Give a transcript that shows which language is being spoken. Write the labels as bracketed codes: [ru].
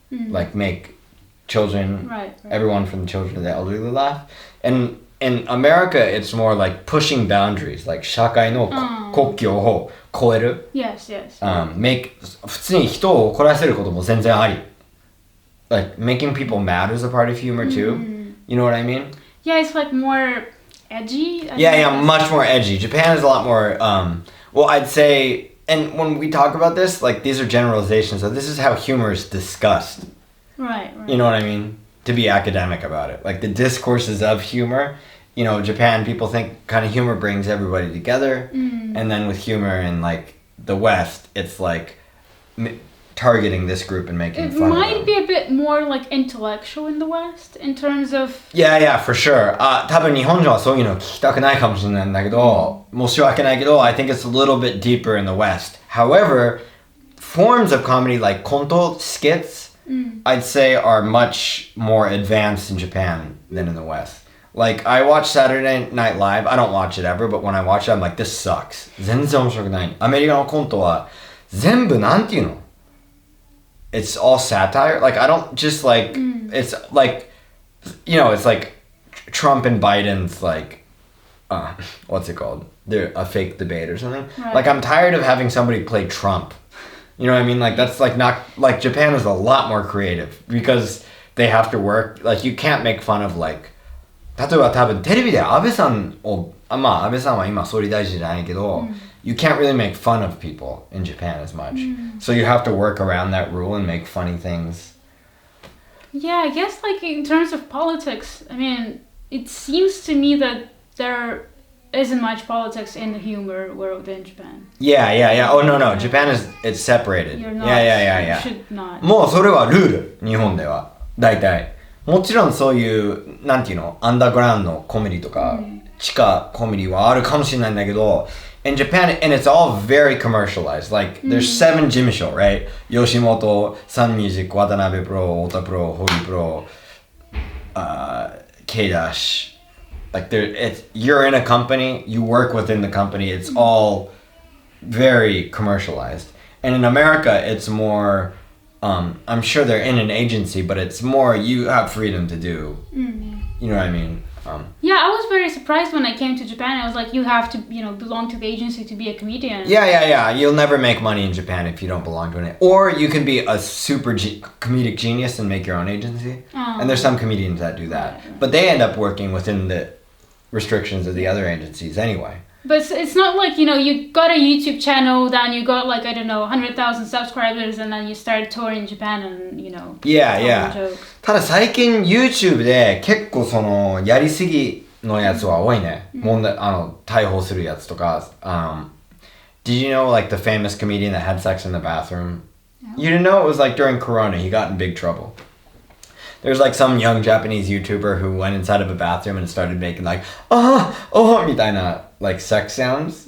[en] Like make children, everyone from the children to the elderly laugh. And in America, it's more like pushing boundaries, like [ja] 社会の国境を超える。 [en] Make [ja] 普通に人を怒らせることも全然あり。 [en] Like making people mad is a part of humor too. You know what I mean? Yeah, it's like more edgy. Much more edgy. Japan is a lot more, well, I'd say, and when we talk about this, like these are generalizations, so this is how humor is discussed. Right. You know what I mean? To be academic about it. Like the discourses of humor, you know, Japan, people think kind of humor brings everybody together. And then with humor in like the West, it's like targeting this group and making fun of them. It might be a bit more like intellectual in the West in terms of... Yeah, for sure. [ja] 多分日本人はそういうの聞きたくないかもしれないんだけど、申し訳ないけど、 [en] I think it's a little bit deeper in the West. However, forms of comedy like konto, skits, I'd say are much more advanced in Japan than in the West. Like, I watch Saturday Night Live. I don't watch it ever, but when I watch it, I'm like, this sucks. [ja] 全然面白くない。アメリカのコントは全部なんていうの？ [en] It's all satire. Like, I don't just like, it's like, you know, it's like Trump and Biden's like, what's it called? They're a fake debate or something. Right. Like, I'm tired of having somebody play Trump. You know what I mean? Like, that's like not, like Japan is a lot more creative because they have to work. Like, you can't make fun of like, [ja] 例えば多分テレビで安倍さんを、まあ安倍さんは今総理大臣じゃないけど、 [en] you can't really make fun of people in Japan as much. So you have to work around that rule and make funny things. Yeah, I guess like in terms of politics, I mean, it seems to me that there isn't much politics in the humor world in Japan. Yeah. Oh, no. Japan it's separated. You're not, Yeah. You should not. [ja] もうそれはルール、日本では。大体。もちろんそういう、なんていうの、アンダーグラウンドのコメディとか、地下コメディはあるかもしれないんだけど、 [en] in Japan, and it's all very commercialized. Like, there's 7 Jimisho, right? Yoshimoto, Sun Music, Watanabe Pro, Ota Pro, Hori Pro, K-Dash. Like, you're in a company, you work within the company, it's all very commercialized. And in America, it's more, I'm sure they're in an agency, but it's more you have freedom to do. You know what I mean? Yeah, I was very surprised when I came to Japan. I was like, you have to, belong to the agency to be a comedian. Yeah. You'll never make money in Japan if you don't belong to it. Or you can be a super comedic genius and make your own agency. And there's some comedians that do that. Right. But they end up working within the restrictions of the other agencies anyway. But it's not like, you got a YouTube channel, then you got like, 100,000 subscribers, and then you started touring Japan and, Yeah. [ja] ただ最近 YouTube で結構そのやりすぎのやつは多いね。逮捕するやつとか。 [en] Did you know like the famous comedian that had sex in the bathroom? No. You didn't know? It was like during Corona, he got in big trouble. There's like some young Japanese YouTuber who went inside of a bathroom and started making like, oh, [ja] みたいな [en] like sex sounds.